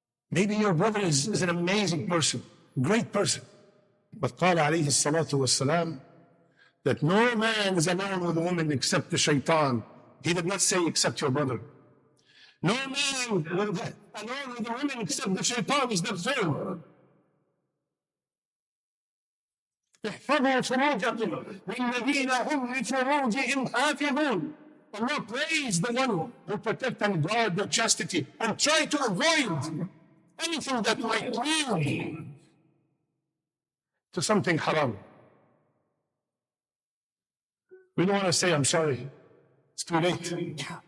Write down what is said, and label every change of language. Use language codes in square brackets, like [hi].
[en] Maybe your brother is an amazing person, great person. But [ar] قال عليه الصلاة والسلام [en] that no man is alone with a woman except the shaitan. He did not say except your brother. No man alone with a woman except the shaitan is the third. [ar] احفظوا فروجكم والذين هم لفروجهم حافظون. [en] Allah praise the one who protect and guard their chastity and try to avoid anything that might lead to something haram. We don't want to say, I'm sorry, it's too late.